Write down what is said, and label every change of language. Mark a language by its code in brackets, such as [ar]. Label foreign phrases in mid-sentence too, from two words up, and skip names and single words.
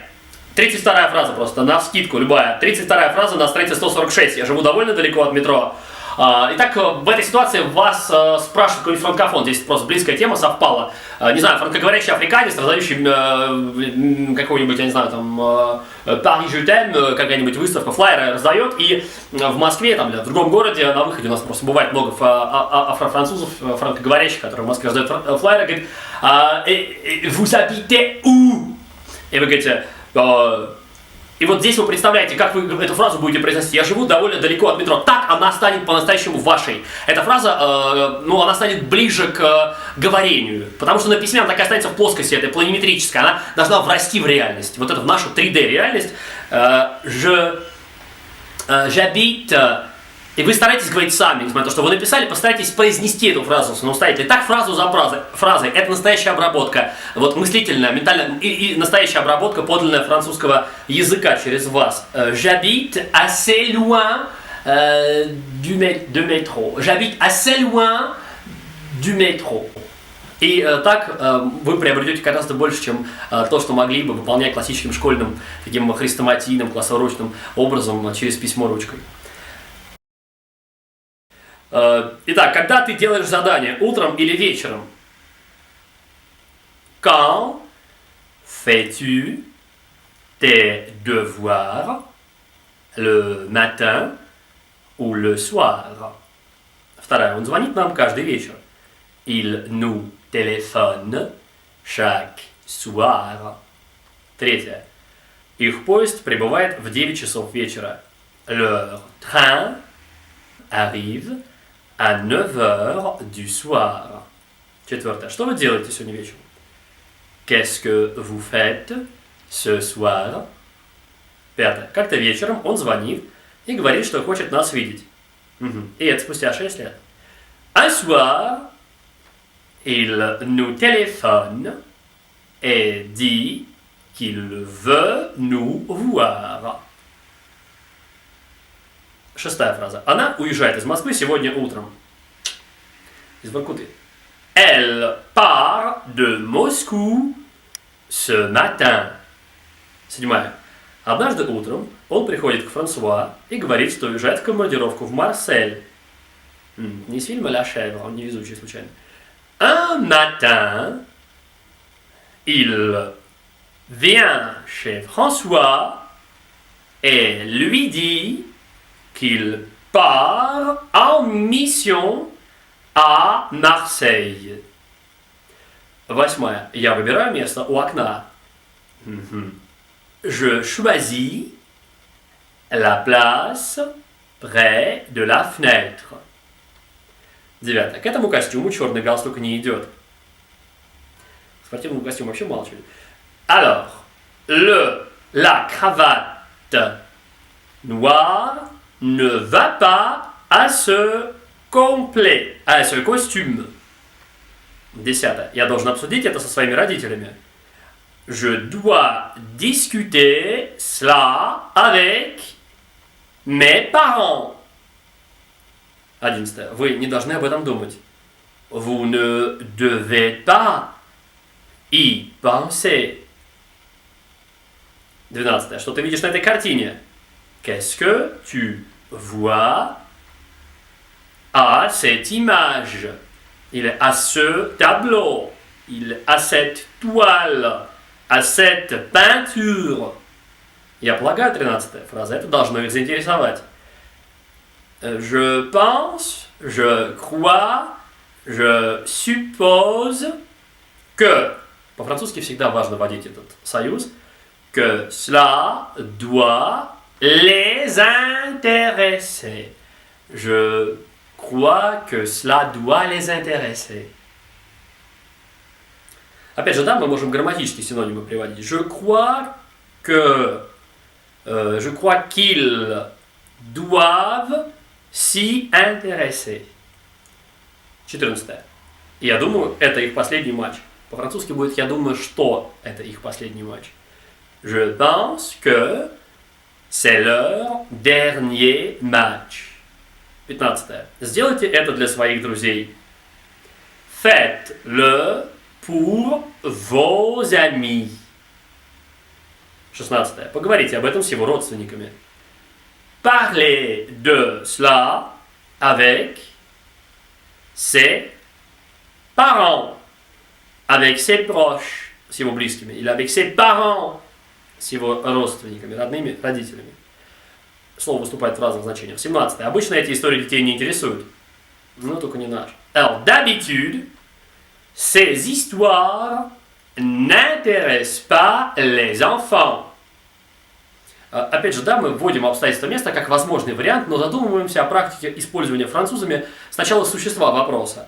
[ru] 32-я фраза просто, навскидку, любая. 32-я фраза на странице 146. Я живу довольно далеко от метро. Итак, в этой ситуации вас спрашивает какой-нибудь франкофон. Здесь просто близкая тема совпала. Не знаю, франкоговорящий африканец, раздающий какой-нибудь, я не знаю, там, [fr] Paris je t'aime, [ru] какая-нибудь выставка, флайеры раздает. И в Москве, там, в другом городе, на выходе у нас просто бывает много афрофранцузов, франкоговорящих, которые в Москве раздают флайеры, говорит, [fr] vous habitez où? [ru] И вы говорите, и вот здесь вы представляете, как вы эту фразу будете произносить. Я живу довольно далеко от метро. Так она станет по-настоящему вашей. Эта фраза, она станет ближе к говорению. Потому что на письме она так и останется в плоскости, это планиметрическая. Она должна врасти в реальность. Вот это в нашу 3D реальность. [fr] J'habite. [ru] И вы стараетесь говорить сами, несмотря на то, что вы написали, постарайтесь произнести эту фразу самостоятельно. И так фразу за фразой. Это настоящая обработка, вот мыслительная, ментальная и настоящая обработка подлинного французского языка через вас. [fr] J'habite assez loin de métro. J'habite assez loin du métro. [ru] И так вы приобретете гораздо больше, чем то, что могли бы выполнять классическим школьным, таким хрестоматийным, классоручным образом через письмо ручкой. Итак, когда ты делаешь задание, утром или вечером? [fr] Quand fais-tu tes devoirs, le matin ou le soir? [ru] Вторая, он звонит нам каждый вечер. [fr] Il nous téléphone chaque soir. [ru] Третья, их поезд прибывает в 9 часов вечера. [fr] Leur train arrive à 9h du soir. [ru] Четвертое. Что вы делаете сегодня вечером? [fr] Qu'est-ce que vous faites ce soir? [ru] Пятое. Как-то вечером он звонит и говорит, что хочет нас видеть. И это спустя 6 лет. [fr] Un soir, il nous téléphone et dit qu'il veut nous voir. [ru] Шестая фраза. Она уезжает из Москвы сегодня утром. Из Воркуты. [fr] Elle part de Moscou ce matin. [ru] Седьмая. Однажды утром он приходит к Франсуа и говорит, что уезжает в командировку в Марсель. Не из фильма «La chèvre», он невезучий случайно. [fr] Un matin, il vient chez François et lui dit qu'il part en mission à Marseille. [ru] Восьмая. Я выбираю место у окна. [fr] Je choisis la place près de la fenêtre. [ru] Девятое. К этому костюму черный галстук не идет. К спортивному костюму вообще мало чего. [fr] Alors, la cravate noire ne va pas à ce complet, à ce costume. [ru] Десятое. Я должен обсудить это со своими родителями. [fr] Je dois discuter cela avec mes parents. [ru] 11. Вы не должны об этом думать. [fr] Vous ne devez pas y penser. [ru] 12. Что ты видишь на этой картине? [fr] Qu'est-ce que tu vois à cette image? Il est à ce tableau. Il est à cette toile. À cette peinture. [ru] Я полагаю, 13-я фраза. Это должно их заинтересовать. [fr] Je pense, je crois, je suppose que. [ru] По-французски всегда важно вводить этот союз. [fr] Que cela doit les intéresser. Je crois que cela doit les intéresser. [ru] Опять же, да, мы можем грамматические синонимы приводить. [fr] Je crois qu'ils doivent s'y intéresser. [ru] 14. Я думаю, это их последний матч. По-французски будет «я думаю, что это их последний матч». [fr] Je pense que c'est leur dernier match. [ru] 15. Сделайте это для своих друзей. [fr] Faites-le pour vos amis. [ru] 16. Поговорите об этом с его родственниками. [fr] Parlez de cela avec ses parents. Avec ses proches, [ru] с его близкими. [fr] Или avec ses parents, [ru] с его родственниками, родными, родителями. Слово выступает в разных значениях. 17. Обычно эти истории детей не интересуют. Но только не наш. [fr] Alors, d'habitude, ces histoires n'intéressent pas les enfants. [ru] Опять же, да, мы вводим обстоятельства места как возможный вариант, но задумываемся о практике использования французами сначала существа вопроса.